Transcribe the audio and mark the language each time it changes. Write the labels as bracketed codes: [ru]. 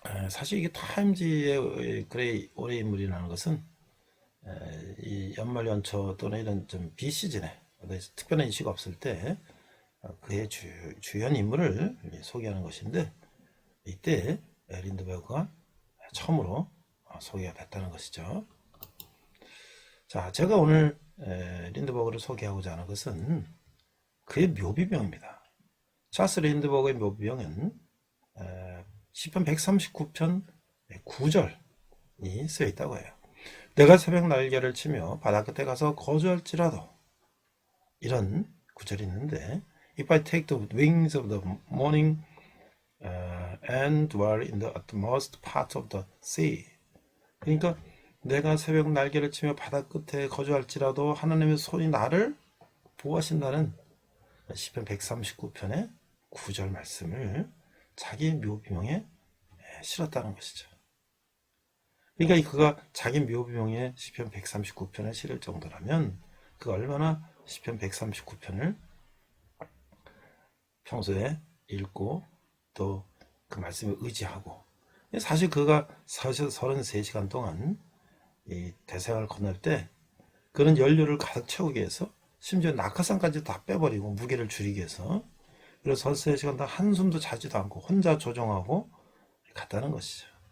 [ko] 사실 이게 타임즈의 올해의 인물이라는 것은 이 연말 연초 또는 이런 좀 비시즌에 특별한 이슈가 없을 때 그의 주연 인물을 소개하는 것인데, 이때 린드버그가 처음으로 소개가 됐다는 것이죠. 자, 제가 오늘 린드버그를 소개하고자 하는 것은 그의 묘비명입니다. 찰스 린드버그의 묘비명은 시편 139편 9절이 쓰여 있다고 해요. 내가 새벽 날개를 치며 바다 끝에 가서 거주할지라도, 이런 구절이 있는데, [en] If I take the wings of the morning and dwell in the utmost part of the sea. [ko] 그러니까 내가 새벽 날개를 치며 바다 끝에 거주할지라도 하나님의 손이 나를 보호하신다는 시편 139편의 9절 말씀을 자기 묘비명에 실었다는 것이죠. 그러니까 그가 자기 묘비명에 시편 139편을 실을 정도라면 그가 얼마나 시편 139편을 평소에 읽고 또 그 말씀에 의지하고, 사실 그가 33시간 동안 이 대서양을 건널 때 그런 연료를 가득 채우기 위해서 심지어 낙하산까지 다 빼버리고 무게를 줄이기 위해서, 그래서 33시간 동안 한숨도 자지도 않고 혼자 조종하고 갔다는 것이죠.